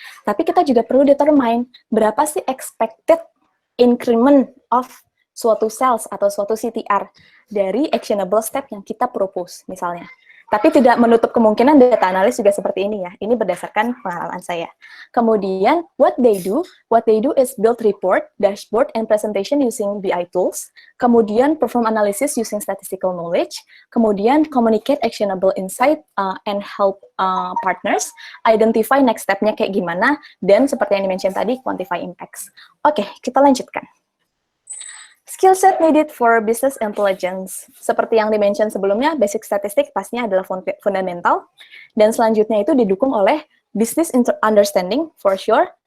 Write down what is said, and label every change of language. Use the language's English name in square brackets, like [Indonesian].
[Indonesian] Tapi kita juga perlu determine berapa sih expected increment of suatu sales atau suatu CTR dari actionable step yang kita propose misalnya. Tapi tidak menutup kemungkinan data analis juga seperti ini ya. Ini berdasarkan pengalaman saya. Kemudian, [English] what they do is build report, dashboard, and presentation using BI tools. [Indonesian] Kemudian, [English] perform analysis using statistical knowledge. Kemudian, communicate actionable insight and help partners. Identify next step- [Indonesian] nya kayak gimana. Dan seperti yang di-mention tadi, [English] quantify impacts. [Indonesian] Oke, kita lanjutkan. [English] Skill set needed for business intelligence. [Indonesian] Seperti yang di-mention sebelumnya, basic statistik pastinya adalah fundamental, dan selanjutnya itu didukung oleh business understanding, [English] for sure.